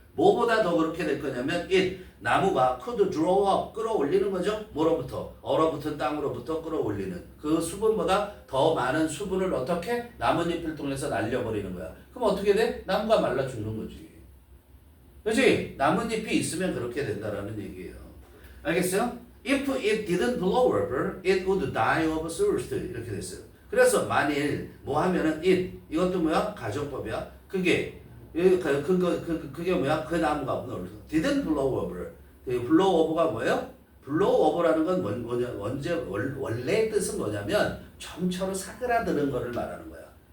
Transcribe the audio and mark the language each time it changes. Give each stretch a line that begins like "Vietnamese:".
Korean: 뭐보다 더 그렇게 될 거냐면 나무가
English: could draw up,
Korean: 끌어올리는 거죠. 뭐로부터? 얼어붙은 땅으로부터 끌어올리는 그 수분보다 더 많은 수분을 어떻게? 나뭇잎을 통해서 날려버리는 거야. 그럼 어떻게 돼? 나무가 말라 죽는 거지. 그렇지? 나뭇잎이 있으면 그렇게 된다라는 얘기예요. 알겠어요?
English: If it didn't blow over, it would die of thirst.
Korean: 이렇게 됐어요. 그래서 만일 뭐 하면은 이것도 뭐야? 가정법이야. 그게 뭐야? 그 나무가
English: didn't blow over.
Korean: blow over가 뭐예요? blow over라는 건 원래 뜻은 뭐냐면 점처럼 사그라드는 거를 말하는 거야.